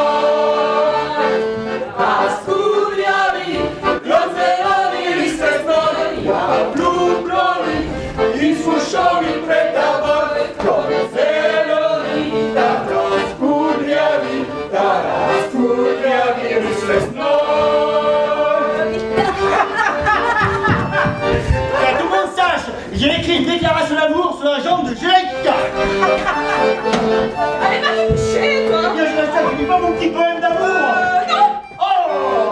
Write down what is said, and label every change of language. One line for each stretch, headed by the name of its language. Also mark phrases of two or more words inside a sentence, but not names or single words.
Russian: раскурявый, кровь Веронина, листвяной, я влюбленный, и смущенный пред тобой, кровь Веронина, раскурявый, раскурявый листвяной.
French: Que tout le monde sache, j'ai écrit une déclaration d'amour sur la jambe de Jérica. Allez, va te coucher, toi. Bien, je reste là, tu dis pas mon petit poème d'amour. Non. Oh!